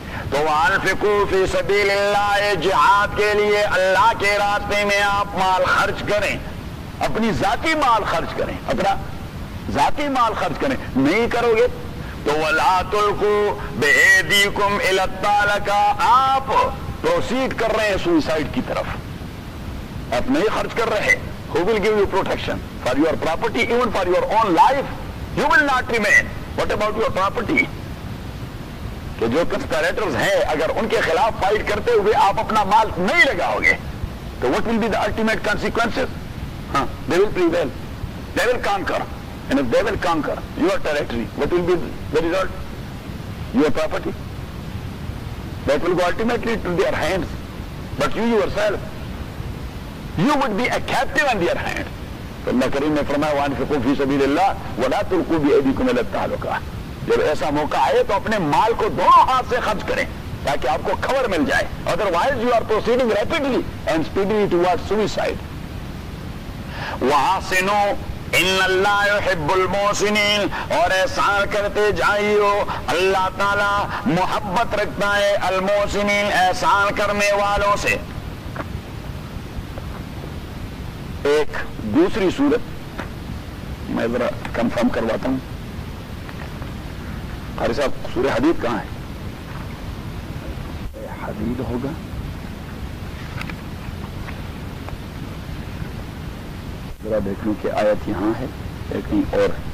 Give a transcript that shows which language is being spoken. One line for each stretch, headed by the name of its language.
Urdu: تو
Arabic: وَأَنفِقُوا فِي سَبِيلِ اللَّهِ,
Urdu: جہاد کے لیے اللہ کے راستے میں آپ مال خرچ کریں, اپنی ذاتی مال خرچ کریں, اپنا ذاتی مال خرچ کریں. نہیں کرو گے
Arabic: تو وَلَا تُلْقُوا بِأَيْدِيكُمْ إِلَى التَّعْلُقَةِ, آپ
Urdu: پروسیڈ کر رہے ہیں سوئسائڈ کی طرف, آپ نہیں خرچ کر رہے.
English: Who will give you protection for your property, even for your own life? You will not remain. What about your property?
Urdu: کہ جو کنسپریٹرز ہیں اگر ان کے خلاف فائٹ کرتے ہوئے آپ اپنا مال نہیں لگاؤ گے تو
English: what will be the ultimate consequences? They will prevail. They will conquer. And if they will conquer your territory, what will be the result? Your property. That will go ultimately to their hands. But you yourself, you would be a captive in their hands.
Urdu: تو اللہ کریم نے فرمایا
Arabic: وَأَنفِقُوا فِي سَبِيلِ اللَّهِ وَلَا تُلْقُوا بِأَيْدِيكُمْ إِلَى التَّعْلُقَةِ,
Urdu: جب ایسا موقع آئے تو اپنے مال کو دونوں ہاتھ سے خرچ کریں تاکہ آپ کو خبر مل جائے.
English: Otherwise you are proceeding rapidly and speedily towards suicide.
Arabic: وَحَسِنُوا إِنَّ اللَّهَ يُحِبُّ الْمُحْسِنِينَ,
Urdu: اور احسان کرتے جائیو, اللہ تعالی محبت رکھتا ہے المحسنین, احسان کرنے والوں سے. ایک دوسری سورت میں ذرا کنفرم کرواتا ہوں, قاری صاحب سورہ حدید کہاں ہے؟ حدید ہوگا, ذرا دیکھوں کہ آیت یہاں ہے یا کہیں اور.